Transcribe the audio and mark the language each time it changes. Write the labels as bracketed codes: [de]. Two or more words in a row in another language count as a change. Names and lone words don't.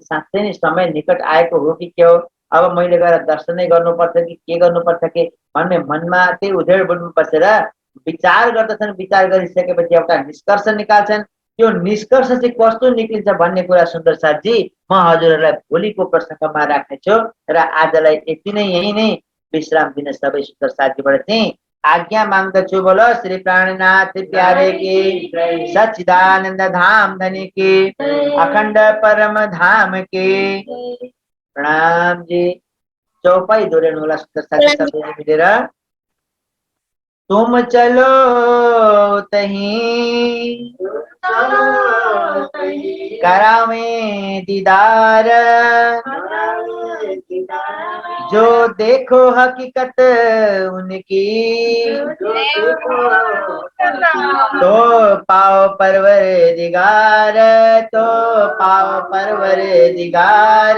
[ne] साँच्चै नै समय निकट आएको हो कि के हो, अब मैले गएर दर्शनै गर्नुपर्छ कि के गर्नुपर्छ कि भन्ने मनमा त्यही उधेड बुढमा बसेर विचार गर्दछन्। विचार गरिसकेपछि एउटा निष्कर्ष निकाल्छन्। त्यो निष्कर्ष चाहिँ कस्तो निक्लिन्छ भन्ने कुरा सुन्दर साथजी म हजुरहरूलाई भोलिको प्रसङ्गमा राख्नेछु र आजलाई यति नै, यही नै विश्राम दिन सबै सुन्दर साथीबाट चाहिँ आज्ञा माग्दछु। [hi] बोलो श्री प्राणनाथ प्यारे की, सच्चिदानंद धाम धनी की, अखंड परम धाम की प्रणाम जी। [ne] चौपाई दोहोऱ्याउनु होला सुन्दर साथी सबैले मिलेर। [hi] तुम चलो तहीं करावे दीदार, जो देखो हकीकत उनकी, तो पाओ परवरदिगार, तो पाओ परवरदिगार।